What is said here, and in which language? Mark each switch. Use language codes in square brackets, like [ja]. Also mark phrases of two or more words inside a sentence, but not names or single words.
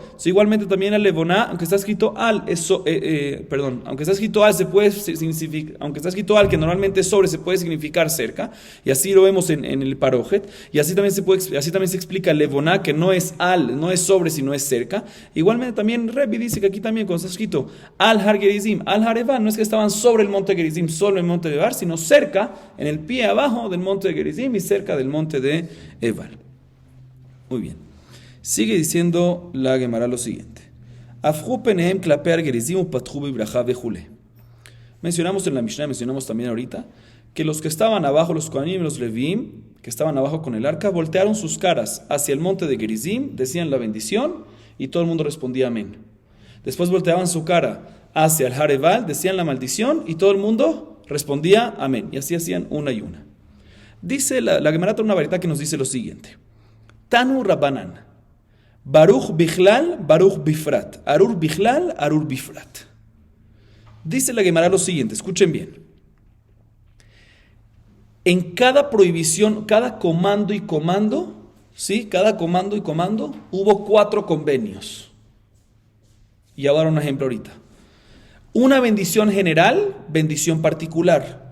[es] Igualmente también al levoná, aunque está escrito al, aunque está escrito al, se puede significar, aunque está escrito al, que normalmente es sobre, se puede significar cerca. Y así lo vemos en el parojet. Y así también se explica el levoná, que no es al, no es sobre, sino es cerca. Igualmente también Rebbi dice que aquí también cuando está escrito [he] על הר גריזים, על הר עיבל, [es] no es que estaban sobre el monte Gerizim, solo en el monte de Eval, sino cerca, en el pie abajo del monte de Gerizim y cerca del monte de Eval. Muy bien. Sigue diciendo la Gemara lo siguiente. Mencionamos en la Mishnah, mencionamos también ahorita, que los que estaban abajo, los Kohanim y los Levim, que estaban abajo con el arca, voltearon sus caras hacia el monte de Gerizim, decían la bendición y todo el mundo respondía amén. Después volteaban su cara hacia el [he] הר עיבל, [es] decían la maldición y todo el mundo respondía amén. Y así hacían una y una. Dice la Gemara trae una varita que nos dice lo siguiente. [he] תנו רבנן, ברוך בכלל, ברוך בפרט, ארור בכלל, ארור בפרט. [es] Dice la Gemara lo siguiente, escuchen bien. En cada prohibición, cada comando y comando, ¿sí? Cada comando y comando, hubo 4 convenios. Y ahora un ejemplo ahorita. Una bendición general, bendición particular.